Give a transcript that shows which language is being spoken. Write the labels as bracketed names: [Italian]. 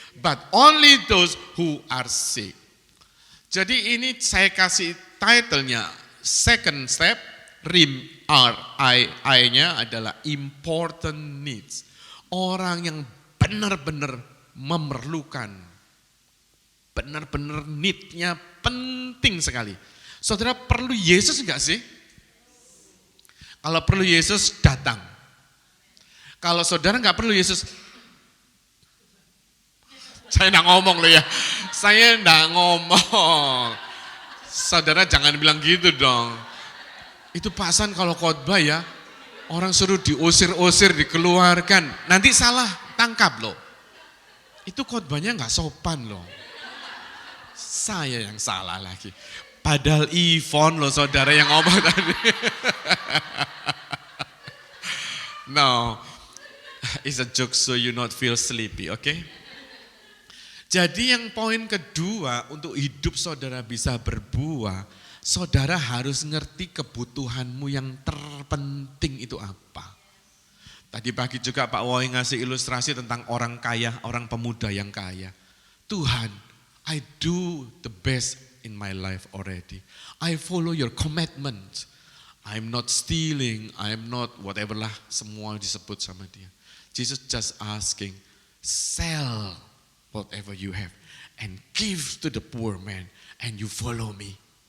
[English] But only those who are sick." [Indonesian] Jadi ini saya kasih title-nya, [English] second step, [Indonesian] RIM, I-nya adalah [English] important needs. [Indonesian] Orang yang benar-benar memerlukan, benar-benar need-nya penting sekali. Saudara perlu Yesus enggak sih? Kalau perlu Yesus, datang. Kalau saudara nggak perlu Yesus, saya nggak ngomong loh ya. Saya nggak ngomong. Saudara jangan bilang gitu dong. Itu Pak San kalau khotbah ya, orang suruh diusir-usir, dikeluarkan. Nanti salah tangkap loh. Itu khotbahnya nggak sopan loh. Saya yang salah lagi. Padahal Ivon loh saudara yang ngomong tadi. [English] No, it's a joke so you not feel sleepy, oke? [Indonesian] Jadi yang poin kedua, untuk hidup saudara bisa berbuah, saudara harus ngerti kebutuhanmu yang terpenting itu apa. Tadi pagi juga Pak Woi ngasih ilustrasi tentang orang kaya, orang pemuda yang kaya. [English] Tuhan, I do the best in my life already. I follow your commandment. I'm not stealing, I'm not whatever lah, [Indonesian] semua disebut sama dia. [English] Jesus just asking, sell whatever you have and give to the poor man and you follow me.